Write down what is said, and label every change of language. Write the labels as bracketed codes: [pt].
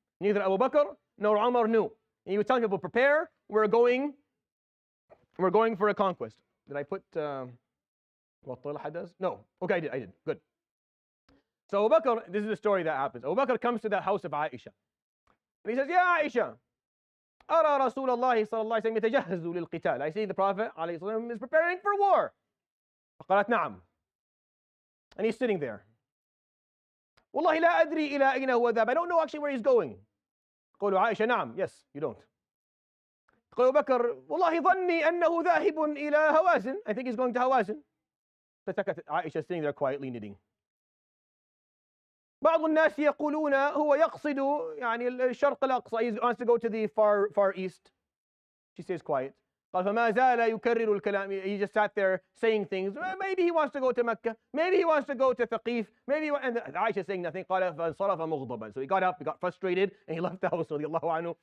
[en] Neither Abu Bakr nor Umar knew. And he was telling people, prepare, we're going for a conquest. Did I put what Talha does? No. Okay, I did. Good. So Abu Bakr, this is the story that happens. Abu Bakr comes to the house of Aisha. And he says, [ar] Ya Aisha, أرى رسول الله صلى الله عليه وسلم يتجهز للقتال. [en] I see the Prophet عليه الصلاة والسلام is preparing for war. [ar] فقالت نعم. [en] And he's sitting there. [ar] والله لا أدري إلى أين هو ذهب. [en] I don't know actually where he's going. [ar] قول عائشة نعم. [en] Yes, you don't. [ar] قال أبو بكر والله ظني أنه ذاهب إلى هوازن. [en] I think he's going to Hawazin. [ar] فسكت عائشة [en] sitting there quietly knitting. [ar] بعض الناس يقولون هو يقصد يعني الشرق الأقصى. [en] He wants to go to the far east. She stays quiet. [ar] قال فما زال يكرر الكلام. [en] He just sat there saying things. Maybe he wants to go to Mecca. Maybe he wants to go to Thaqif. Maybe. And Aisha saying nothing. [ar] قال فانصرف مغضبا. [en] So he got up, he got frustrated, and he left the house. [ar] رضي الله عنه.